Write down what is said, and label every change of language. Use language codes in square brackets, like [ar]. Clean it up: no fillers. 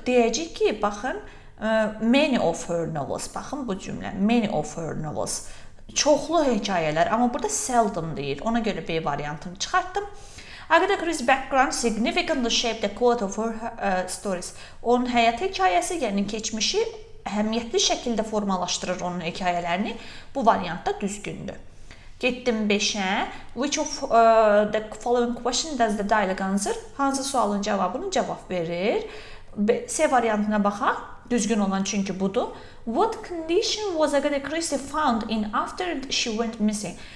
[az] Deyəcək ki, baxın, [en] many of her novels. [az] Baxın bu cümlə, [en] many of her novels. [az] Çoxlu hekayələr, amma burada seldom deyir. Ona görə B variantını çıxartdım. [en] Agatha Christie's background significantly shaped the quality of her stories. [az] Onun həyat hekayəsi, yəni keçmişi əhəmiyyətli şəkildə formalaşdırır onun hekayələrini. Bu variant da düzgündür. Getdim 5-ə. [en] Which of the following question does the dialogue answer? [az] Hansı sualın cavabını cavab verir? C variantına baxaq. Düzgün olan çünki budur. [en] What condition was Agatha Christie found in after she went missing?